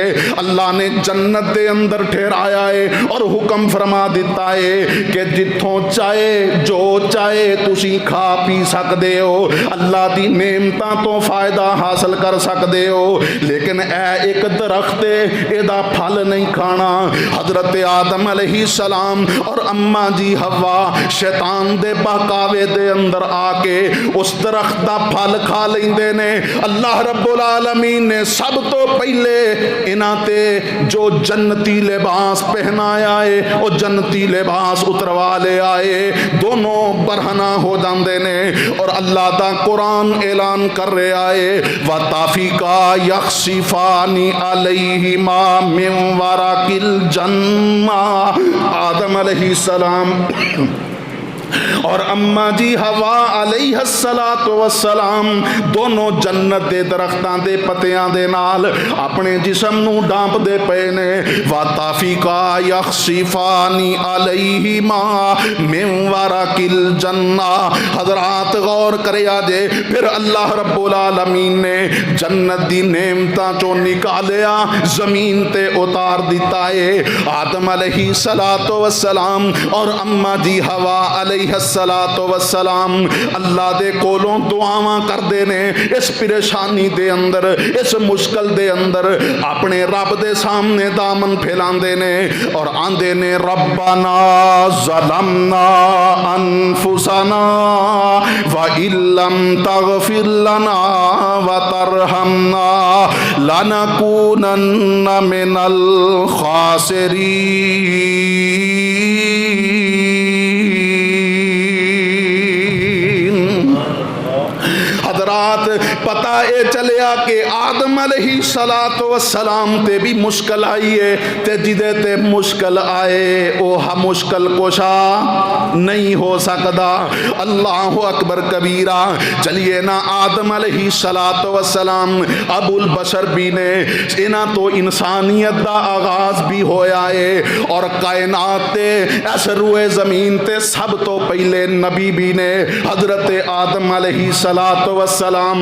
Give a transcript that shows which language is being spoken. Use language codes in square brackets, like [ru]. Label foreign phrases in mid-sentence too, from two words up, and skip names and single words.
[pa] اللہ نے جنت دے اندر ٹھہرایا ہے اور حکم فرما دیتا ہے کہ جتھوں چاہے جو چاہے تسی کھا پی سکدے ہو، اللہ دی نعمتاں تو فائدہ حاصل کر سکدے ہو، لیکن اے ایک درخت ہے، ایدا پھل نہیں کھانا۔ حضرت آدم علیہ السلام اور اماں جی حوا شیطان دے بہکاوے دے اندر آ کے اس درخت دا پھل کھا لیندے نے۔ اللہ رب العالمین نے سب تو پہلے انہاں تے جو جنتی لباس پہنایا ہے، وہ جنتی لباس اتروا لے آئے، دونوں برہنہ ہو جاندے نے، اور اللہ دا قرآن اعلان کر رہے آئے [ar] وَطَفِقَا يَخْصِفَانِ عَلَيْهِمَا مِنْ وَرَقِ الْجَنَّةِ [pa] آدم علیہ السلام اور اماں جی حوا علیہ السلام دونوں جنت دے درختاں دے پتیاں دے نال اپنے جسم نو ڈانپ دے پے نے۔ [ar] وَطَفِقَا يَخْصِفَانِ عَلَيْهِمَا مِنْ وَرَقِ الْجَنَّةِ۔ [pa] حضرات غور کریا جے، پھر اللہ رب العالمین نے جنت دی نعمتاں چوں نکالیا، زمین تے اتار دیتا ہے۔ آدم علیہ السلام اور اماں جی حوا علیہ السلام اللہ دے کولوں دعاواں کر دے نے، اس پریشانی دے اندر، اس مشکل دے اندر اپنے رب دے سامنے دامن پھیلان دے نے اور آندے نے [ar] ربنا ظلمنا انفسنا وَإِن لَّمْ تَغْفِرْ لَنَا وَتَرْحَمْنَا لَنَكُونَنَّ مِنَ الْخَاسِرِينَ۔ [pa] پتہ اے چلیا کہ آدم علیہ السلام تے بھی مشکل آئی ہے، تے جدے تے مشکل آئے او ہم مشکل کوشا نہیں ہو سکدا۔ [ar] اللہ اکبر کبیرہ۔ [pa] چلیے نا آدم علیہ السلام ابو البشر بھی نے، انہاں تو انسانیت دا آغاز بھی ہویا ہے، اور کائنات تے اس روئے زمین تے سب تو پہلے نبی بھی نے حضرت آدم علیہ السلام۔